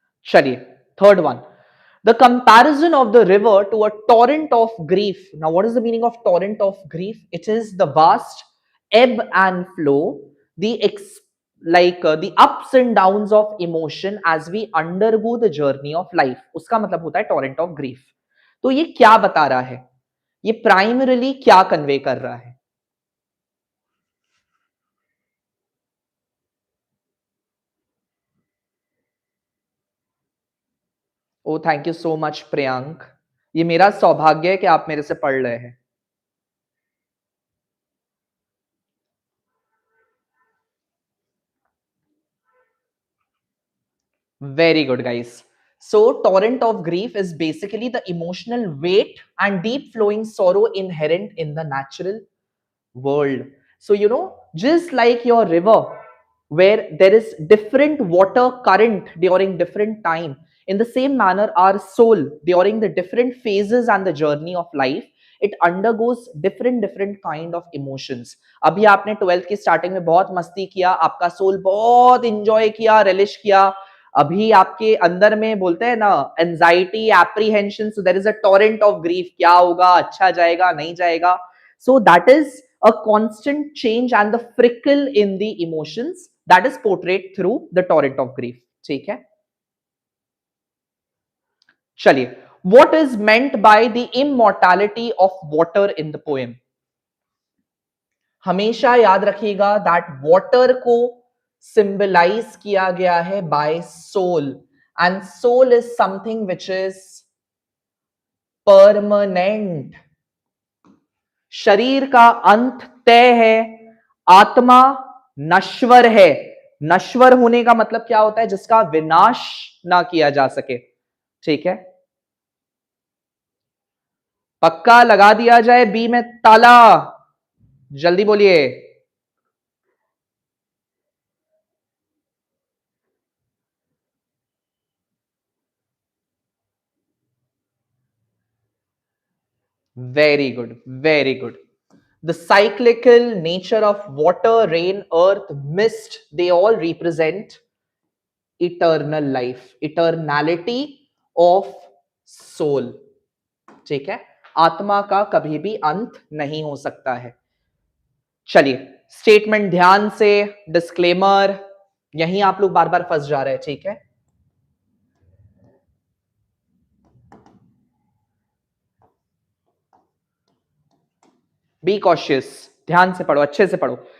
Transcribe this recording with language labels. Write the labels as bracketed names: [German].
[English] चलिए third one, the comparison of the river to a torrent of grief. Now what is the meaning of torrent of grief? It is the vast ebb and flow, the ups and downs of emotion as we undergo the journey of life. [Hindi] उसका मतलब होता है [English] torrent of grief. [Hindi] तो ये क्या बता रहा है? ये प्राइमरीली क्या कन्वे कर रहा है? ओ thank you so much Priyank, ये मेरा सौभाग्य है कि आप मेरे से पढ़ रहे हैं। [English] Very good, guys. So, torrent of grief is basically the emotional weight and deep flowing sorrow inherent in the natural world. So, just like your river, where there is different water current during different time, In the same manner, our soul during the different phases and the journey of life, it undergoes different kind of emotions. [Hindi] अभी आपने 12th की starting में बहुत मस्ती किया, आपका soul बहुत enjoy किया, रिलिश किया, अभी आपके अंदर में बोलते हैं ना anxiety, apprehension, [English] so there is a torrent of grief, [Hindi] क्या होगा, अच्छा जाएगा, नहीं जाएगा. [English] So that is a constant change and the frickle in the emotions that is portrayed through the torrent of grief. [Hindi] ठीक है, चलिए, [English] what is meant by the immortality of water in the poem? [Hindi] हमेशा याद रखिएगा [English] that water [Hindi] को symbolize किया गया है [English] by soul, and soul is something which is permanent. [Hindi] शरीर का अंत तय है, आत्मा नश्वर है. नश्वर होने का मतलब क्या होता है? जिसका विनाश ना किया जा सके. ठीक है, पक्का लगा दिया जाए बी में ताला, जल्दी बोलिए. [English] Very good, very good. The cyclical nature of water, rain, earth, mist, they all represent eternal life, eternality of soul. [Hindi] ठीक है, आत्मा का कभी भी अंत नहीं हो सकता है. चलिए, स्टेटमेंट ध्यान से, डिस्क्लेमर, यहीं आप लोग बार बार फंस जा रहे हैं. ठीक है, [English] be cautious, [Hindi] ध्यान से पढ़ो, अच्छे से पढ़ो.